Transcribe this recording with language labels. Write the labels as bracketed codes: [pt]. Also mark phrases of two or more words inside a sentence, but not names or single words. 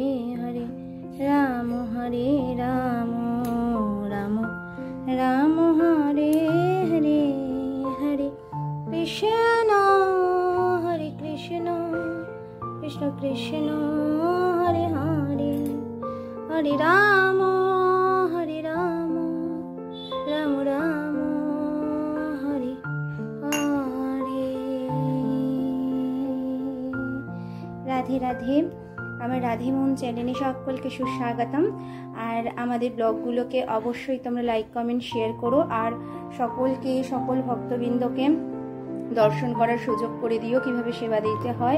[sa] हरे राम हरे राम राम राम हरे हरे हरे कृष्ण कृष्ण कृष्ण हरे हरे हरे राम राम राम हरे हरे। राधे राधे। [bn] আমার রাধে মন চ্যানেলে সকলকে সুস্বাগতম। আর আমাদের ব্লগগুলোকে অবশ্যই তোমরা [en] like comment share [bn] করো, আর সকলকে সকল ভক্তবৃন্দকে দর্শন করার সুযোগ করে দিও কিভাবে সেবা দিতে হয়।